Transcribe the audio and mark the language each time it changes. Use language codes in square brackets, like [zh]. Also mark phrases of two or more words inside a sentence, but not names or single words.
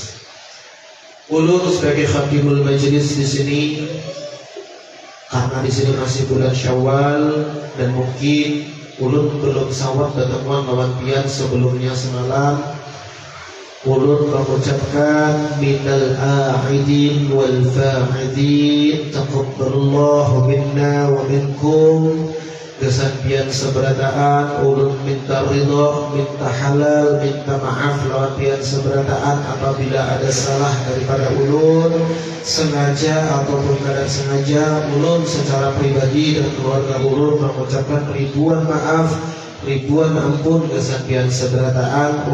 [bjn] Ulun sebagai khadimul majelis di sini, karena di sini masih bulan Syawal dan mungkin ulun belum sawat bertemuan lawan pian sebelumnya semalam, ulun mengucapkan [ar] من العائدين والفائزين تقبل الله منا ومنكم. [bjn] Dasar pian seberataan ulun minta ridha, minta halal, minta maaf lawan pian seberataan apabila ada salah daripada ulun, sengaja ataupun tidak sengaja. Ulun secara pribadi dan keluarga ulun mengucapkan ribuan maaf, ribuan ampun dasar pian seberataan.